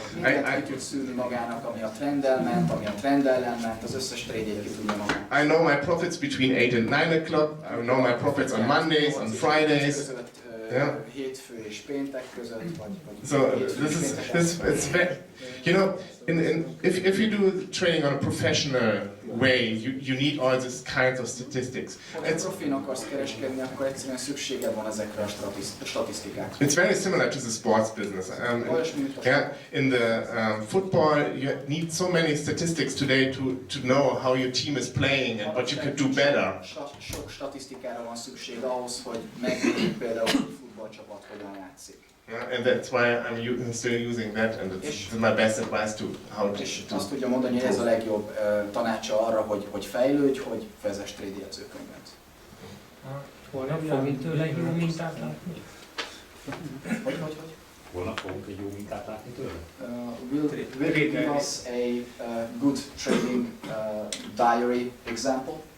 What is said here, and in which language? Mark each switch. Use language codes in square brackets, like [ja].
[hu] Mindent ki tud szűrni magának, ami a trenddel ment, ami a trend ellen ment, az összes trade-jét ki tudja magának. [en] I know my profits between 8 and 9 o'clock. I know my profits on Mondays, on Fridays. Yeah. [hu] Hétfő és péntek között, vagy [en] so it's very, you know, if you do trading on a professional way, you need all these kinds of statistics. [hu] Ha profin akarsz kereskedni, akkor egyszerűen szükséged van ezekre a statisztikákra. [en] It's very similar to the sports business. Yeah, in the football, you need so many statistics today to know how your team is playing and what you could do better. [hu] Sok statisztikára van szükség ahhoz, hogy megnézzük például, hogy futballcsapat hogyan játszik. [en] Yeah, and that's why I'm still using that, and it's my best advice to how to do. [hu] Azt tudja mondani, hogy ez a legjobb tanácsa arra, hogy fejlődj, hogy vezess trade jegyzőkönyvet. Holnap fogunk tőle jó mintát látni? Hogy? Holnap fogunk egy jó mintát látni tőle? [en] Will you give us a good trading diary example?